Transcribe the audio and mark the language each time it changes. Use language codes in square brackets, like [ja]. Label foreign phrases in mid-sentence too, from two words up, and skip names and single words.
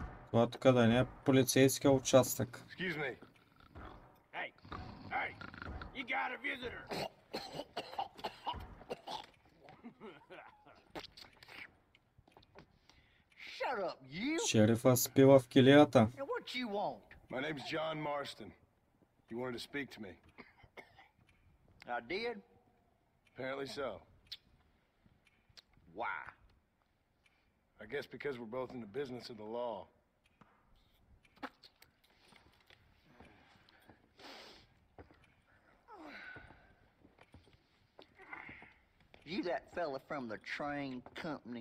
[bg] Това тук да не е полицейския участък. [en] Excuse me. Hey, hey, you got a visitor. Shut up, you! [bg] Шерифа спива в килията. [en] And what you want? My name's John Marston. You wanted to speak to me. I did? Apparently so. Why? I guess because we're both in the business of the law. You that fella from the train company?